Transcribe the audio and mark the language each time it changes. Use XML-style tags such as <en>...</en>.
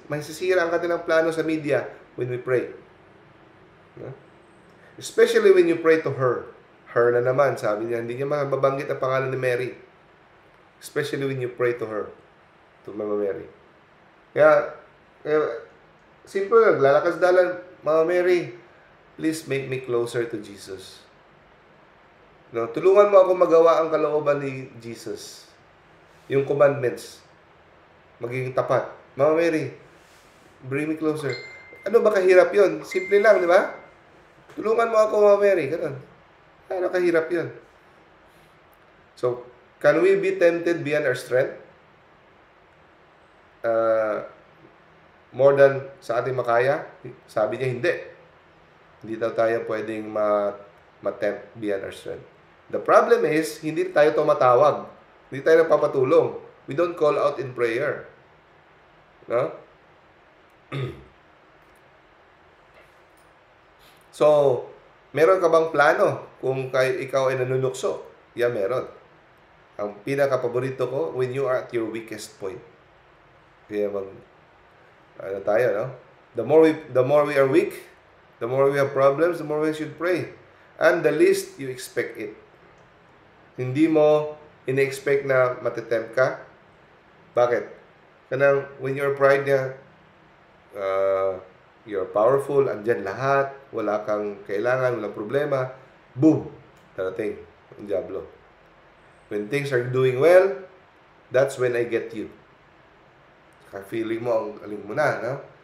<tl>Masisira ang kanilang plano sa media</tl> <en>when we pray. No? Especially when you pray to her.</en> <tl>Her na naman, sabi niya, hindi niya mababanggit ang pangalan ni Mary.</tl> <en>Especially when you pray to her. To Mama Mary.</en> <tl>Kaya simple lang, lalakas dalan,</tl> <en>Mama Mary, please make me closer to Jesus.</en> <tl>No, tulungan mo ako magawa ang kalooban ni Jesus. Yung commandments. Magiging tapat.</tl> <en>Mama Mary, bring me closer.</en> <tl>Ano ba kahirap yun? Simple lang, di ba? Tulungan mo ako, Mama Mary. Ganun. Ano kahirap yun?</tl> <en>So, can we be tempted beyond our strength? More than</en> <tl>sa ating makaya? Sabi niya, hindi. Hindi daw tayo pwedeng ma-tempt beyond our strength.</tl> <en>The problem is,</en> <tl>hindi tayo tumatawag. Hindi tayo napapatulong.</tl> <en>We don't call out in prayer. No?</en> <tl>So, meron ka bang plano kung ikaw ay nanunukso? Yeah, meron. Ang pinaka-paborito ko,</tl> <en>when you are at your weakest point.</en> <tl>Kaya tayo, no?</tl> <en>The more we are weak, the more we have problems, the more we should pray. And the least you expect it.</en> <tl>Hindi mo ina-expect na matitempt ka. Bakit? Kanang when you're pride niya,</tl> <en>you're powerful,</en> <tl>andyan lahat, wala kang kailangan, walang problema, boom, darating ang diablo.</tl> <en>When things are doing well, that's when I get you.</en> <tl>Feeling mo, ang aling mo na, no?</tl>